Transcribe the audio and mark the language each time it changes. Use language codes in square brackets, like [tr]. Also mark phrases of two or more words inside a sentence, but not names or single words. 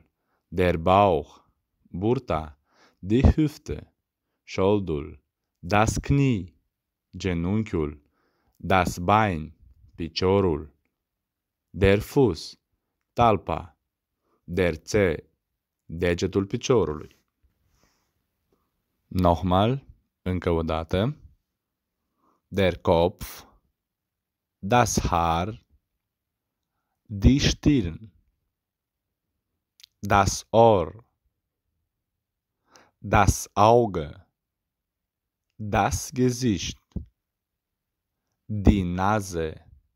[de] Der Bauch, burta. Die Hüfte, șoldul. Das Knie, genunchiul. Das Bein, piciorul. Der Fuß, talpa. Der Zeh, [ro] degetul piciorului. Nochmal, încă o dată. [de] Der Kopf, das Haar, die Stirn, das Ohr, das Auge, das Gesicht, die Nase,